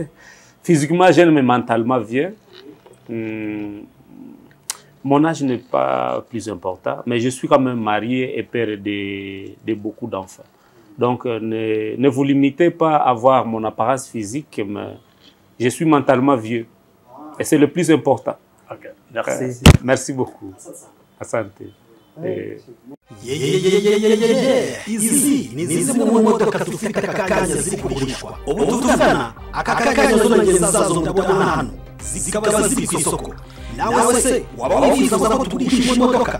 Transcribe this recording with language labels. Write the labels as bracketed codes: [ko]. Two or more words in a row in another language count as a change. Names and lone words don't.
[fr] Physiquement jeune, mais mentalement vieux. Mon âge n'est pas plus important, mais je suis quand même marié et père de beaucoup d'enfants. Donc, ne vous limitez pas à voir mon apparence physique, mais je suis mentalement vieux. Et c'est le plus important. Okay. Merci. Merci beaucoup. Asante. [rw] Izi ni zimwe mu modoka dufite aka kanya ziri kugurishwa. Ubu tuvugana aka kanya zo ngeza zazo ndabona hano zikaba ziri ku isoko. Nawe se waba wifuza ko tugurisha imodoka?